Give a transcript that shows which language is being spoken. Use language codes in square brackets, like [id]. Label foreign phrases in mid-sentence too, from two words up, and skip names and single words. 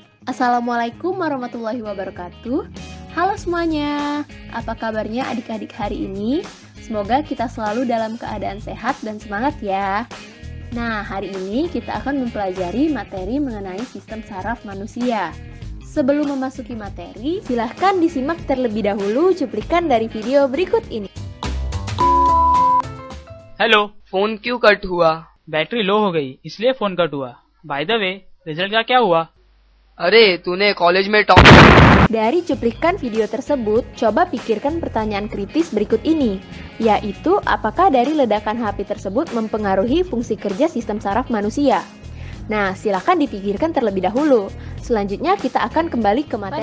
[ar] السلام عليكم ورحمة الله وبركاته. [id] Halo semuanya, apa kabarnya adik-adik hari ini? Semoga kita selalu dalam keadaan sehat dan semangat ya. Nah, hari ini kita akan mempelajari materi mengenai sistem saraf manusia. Sebelum memasuki materi, silahkan disimak terlebih dahulu cuplikan dari video berikut ini. [hi] हेलो, फोन क्यों कट हुआ? [en] battery low [hi] हो गई इसलिए फोन कट हुआ। [en] by the way, [hi] रिजल्ट का क्या हुआ? अरे तूने कॉलेज में टॉप। [id] Dari cuplikan video tersebut, coba pikirkan pertanyaan kritis berikut ini, yaitu apakah dari ledakan HP tersebut mempengaruhi fungsi kerja sistem saraf manusia? Nah, silakan dipikirkan terlebih dahulu. Selanjutnya kita akan kembali ke materi.